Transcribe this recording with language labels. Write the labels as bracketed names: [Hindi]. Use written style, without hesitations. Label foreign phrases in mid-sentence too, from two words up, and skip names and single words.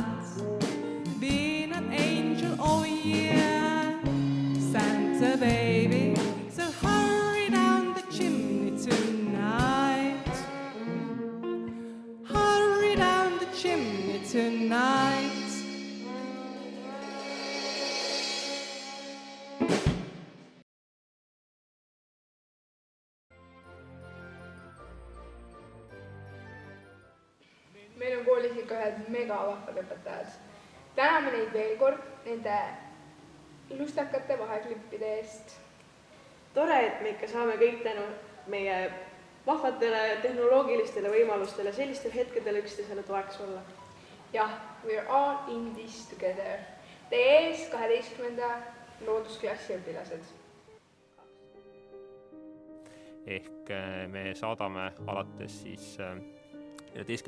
[English] Being an angel, oh yeah, Santa baby, so hurry down the chimney tonight. Hurry down the chimney tonight. [Estonian] Meil on koolis ikka ühed megavahvad õpetajad. Täname neid veel kord nende lustakate vaheklippide eest. Tore, et me ikka saame kõik tänu meie vahvatele tehnoloogilistele võimalustele sellistel hetkedel üksteisele toeks olla. Jah, [English] we're all in this together. [Estonian] Teie ees 12. loodusklassi õpilased. Ehk me saadame alates siis 11.